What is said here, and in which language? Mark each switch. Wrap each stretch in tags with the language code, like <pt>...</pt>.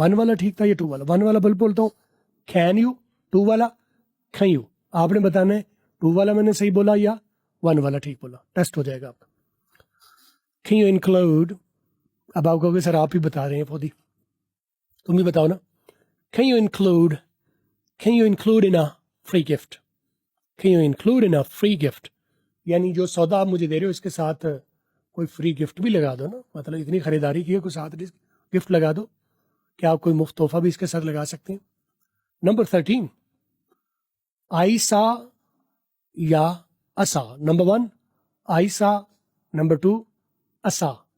<ur>1 والا ٹھیک تھا یا 2 والا؟ 1 والا بولتا ہوں</ur> <en>can you,</en> <ur>2 والا کین یو. آپ نے بتانا ہے 2 والا میں نے صحیح بولا یا 1 والا ٹھیک بولا. ٹیسٹ ہو جائے گا آپ کا. Can you include, اب آپ کہو گے سر آپ ہی بتا رہے ہیں فودی، تم بھی بتاؤ نا.</ur> <en>Can you include in a free gift? Can you include in a free gift?</en> <ur>یعنی جو سودا آپ مجھے دے رہے ہو اس کے ساتھ کوئی فری گفٹ بھی لگا دو نا. مطلب اتنی خریداری کی ہے کوئی ساتھ گفٹ لگا دو. کیا آپ کوئی مفت تحفہ بھی اس کے ساتھ لگا سکتے ہیں؟ نمبر 13 آئسا یا اسا. نمبر 1 آئسا، نمبر 2 اسا.</ur>